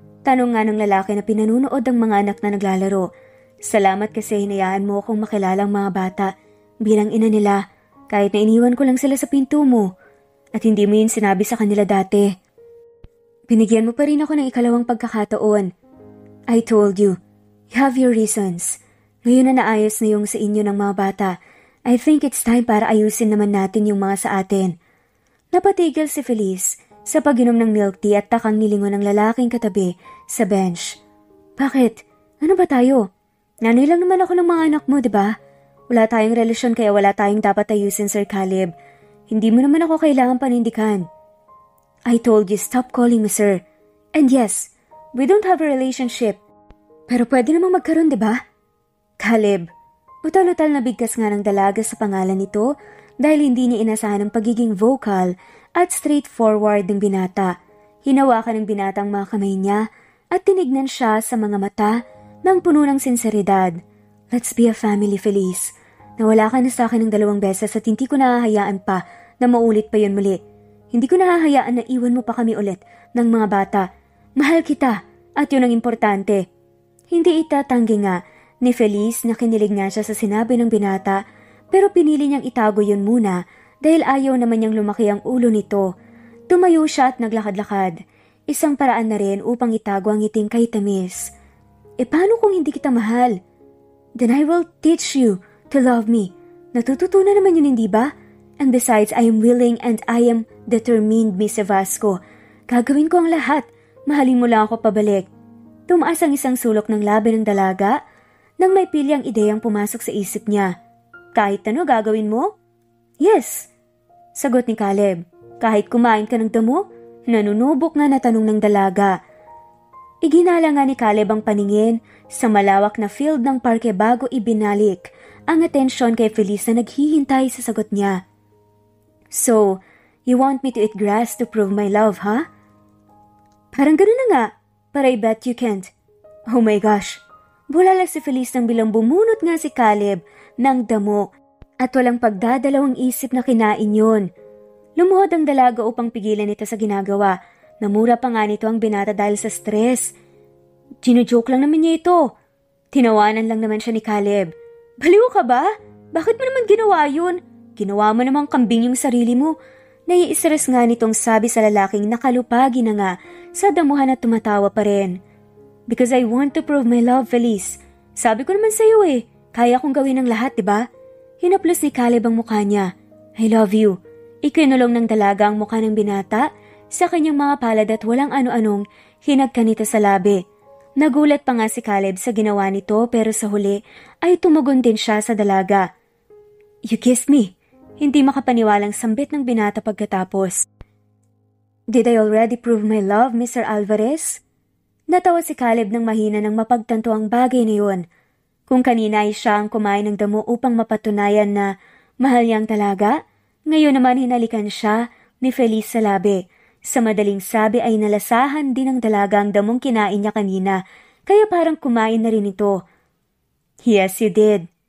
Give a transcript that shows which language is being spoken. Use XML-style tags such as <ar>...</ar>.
<tl>Tanong nga ng lalaki na pinanunood ang mga anak na naglalaro. Salamat kasi hinayaan mo akong makilala ang mga bata bilang ina nila kahit na iniwan ko lang sila sa pinto mo at hindi mo yun sinabi sa kanila dati. Binigyan mo pa rin ako ng ikalawang pagkakataon.</tl> <en>I told you, you have your reasons.</en> <tl>Ngayon na naayos na yung sa inyo ng mga bata,</tl> <en>I think it's time</en> <tl>para ayusin naman natin yung mga sa atin. Napatigil si Feliz sa pag-inom ng milk tea at takang nilingon ng lalaking katabi sa bench. Bakit? Ano ba tayo? Nanay lang naman ako ng mga anak mo, diba? Wala tayong relasyon kaya wala tayong dapat ayusin, Sir Caleb. Hindi mo naman ako kailangan panindikan.</tl> <en>I told you, stop calling me sir. And yes, we don't have a relationship.</en> <tl>Pero pwede namang magkaroon, diba? Caleb, utal-utal na bigkas nga ng dalaga sa pangalan nito dahil hindi niya inasahan ang pagiging vocal at straightforward ng binata. Hinawakan ng binata ang mga kamay niya at tinignan siya sa mga mata ng puno ng sinseridad.</tl> <en>Let's be a family,</en> <tl>Feliz. Nawala ka na sa akin ng 2 beses at hindi ko nahahayaan pa na maulit pa yun muli. Hindi ko nahahayaan na iwan mo pa kami ulit ng mga bata. Mahal kita at yun ang importante. Hindi itatanggi nga ni Feliz na kinilig nga siya sa sinabi ng binata pero pinili niyang itago yun muna dahil ayaw naman niyang lumaki ang ulo nito. Tumayo siya at naglakad-lakad. Isang paraan na rin upang itago ang ngiting kay tamis. Paano kung hindi kita mahal?</tl> <en>Then I will teach you to love me.</en> <tl>Natututunan naman yun, hindi ba?</tl> <en>And besides, I am willing and I am determined, Miss Vasco.</en> <tl>Gagawin ko ang lahat. Mahalin mo lang ako pabalik. Tumaas ang isang sulok ng labi ng dalaga nang may pilyang ideyang pumasok sa isip niya. Kahit ano gagawin mo?</tl> <en>Yes,</en> <tl>sagot ni Caleb. Kahit kumain ka ng damo? Nanunubok nga na tanong ng dalaga. Iginala nga ni Caleb ang paningin sa malawak na field ng parke bago ibinalik ang atensyon kay Feliz na naghihintay sa sagot niya.</tl> <en>So, you want me to eat grass to prove my love, huh?</en> <tl>Parang ganun na nga,</tl> <en>but I bet you can't. Oh my gosh.</en> <tl>Bulala si Feliz nang bilang bumunot nga si Caleb ng damo at walang pagdadalawang isip na kinain yun. Lumuhod ang dalaga upang pigilan ito sa ginagawa. Namura pa nga nito ang binata dahil sa stress. Gino-joke lang naman niya ito. Tinawanan lang naman siya ni Caleb. Baliw ka ba? Bakit mo naman ginawa yun? Ginawa mo namang kambing yung sarili mo. Nai-stress nga nitong sabi sa lalaking nakalupagi na nga sa damuhan at tumatawa pa rin.</tl> <en>Because I want to prove my love,</en> <tl>Feliz. Sabi ko naman sa'yo kaya kong gawin ang lahat, diba? Hinaplos ni Caleb ang mukha niya.</tl> <en>I love you.</en> <tl>Ikinulong ng dalaga ang mukha ng binata sa kanyang mga palad at walang ano-anong hinagkanito sa labi. Nagulat pa nga si Caleb sa ginawa nito pero sa huli ay tumugon din siya sa dalaga.</tl> <en>You kissed me.</en> <tl>Hindi makapaniwalang sambit ng binata pagkatapos.</tl> <en>Did I already prove my love, Mr. Alvarez?</en> <tl>Natawa si Caleb ng mahina ng mapagtanto ang bagay na yun. Kung kanina ay siya ang kumain ng damo upang mapatunayan na mahal niyang talaga, ngayon naman hinalikan siya ni Feliz sa labi. Sa madaling sabi ay nalasahan din ng dalaga ang damong kinain niya kanina, kaya parang kumain na rin ito.</tl> <en>Yes, you did.</en>